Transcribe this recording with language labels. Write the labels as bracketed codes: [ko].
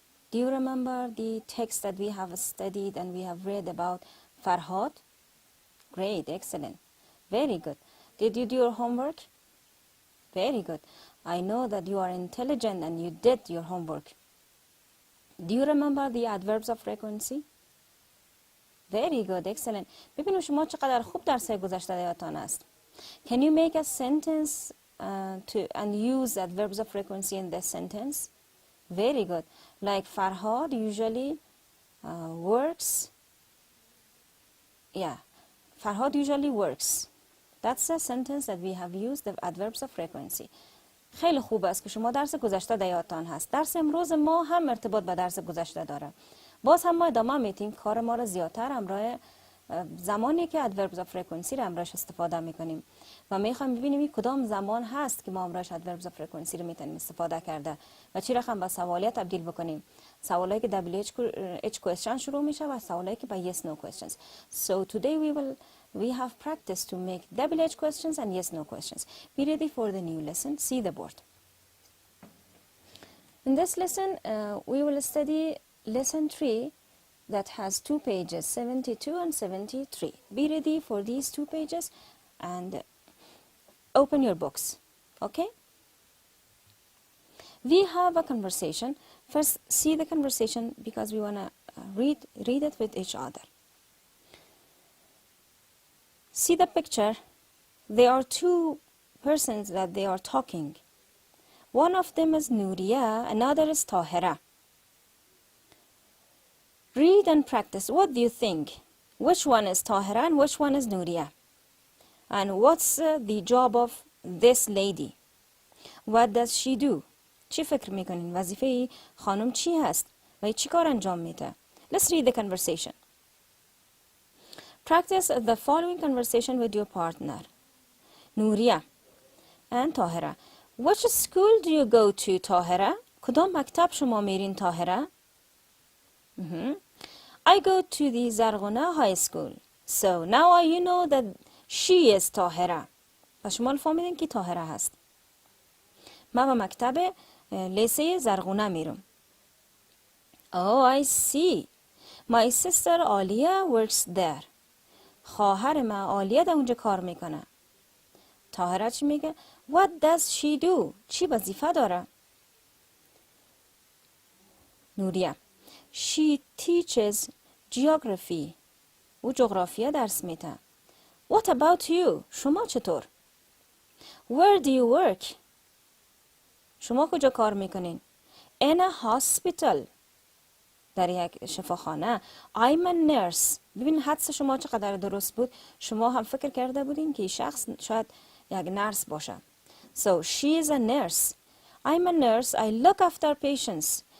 [en] Do you remember the text that we have studied and we have read about Farhad? Great, excellent. Very good. Did you do your homework? Very good. I know that you are intelligent and you did your homework. Do you remember the adverbs of frequency? Very good, excellent. [fa] ببینید شما چقدر خوب درس گذشته یادتان است. [en] Can you make a sentence and use adverbs of frequency in this sentence? Very good. Like Farhad usually works. Yeah, Farhad usually works. That's a sentence that we have used the adverbs of frequency. [fa] خیلی خوب است که شما درس گذشته در یادتان هست. درس امروز ما هم ارتباط به درس گذشته داره. باز هم ما ادامه میتیم کار ما را زیادتر همراه زمانی که adverbs of frequency را همراهش استفاده میکنیم و میخوایم ببینیم کدام زمان هست که ما همراهش adverbs of frequency را میتونیم استفاده کرده و چی رقم به سوالیه تبدیل بکنیم. سوالایی که WH question شروع میشه و سوالایی که با [en] yes no questions. So today we have practiced to make WH questions and yes no questions. Be ready for the new lesson. See the board. In this lesson we will study lesson 3 that has 2 pages, 72 and 73. Be ready for these 2 pages and open your books. Okay? We have a conversation. First, see the conversation because we want to read it with each other. See the picture. There are 2 persons that they are talking. One of them is Nuria, another is Tahira. Read and practice. What do you think? Which one is Tahira and which one is Nuria? And what's the job of this lady? What does she do? [fa] چی فکر میکنین؟ وظیفه خانم چی هست؟ و چی کار انجام میده؟ [en] Let's read the conversation. Practice the following conversation with your partner. Nuria and Tahira. Which school do you go to, Tahira? [fa] کدام مکتب شما میرین Tahira? [en] I go to the Zarghuna High School. So now you know that she is Tahira. [fa] و شما الفهمیدین که Tahira هست. ما به مکتب لیسه زرغونه میرم. [en] Oh, I see. My sister Alia works there. [fa] خواهر من آلیا در اونجا کار میکنه. Tahira چی میگه؟ [en] What does she do? [fa] چی وظیفه داره؟ نوریا [en] She teaches geography. [fa] او جغرافیا درس میده. [en] What about you? [fa] شما چطور؟ [en] Where do you work? [fa] شما کجا کار میکنین؟ [en] In a hospital. [fa] در یک شفاخانه. [en] I'm a nurse. [fa] ببین حدس شما چقدر درست بود. شما هم فکر کرده بودین که شخص شاید یک نرس باشه. [en] So she is a nurse. I'm a nurse. I look after patients.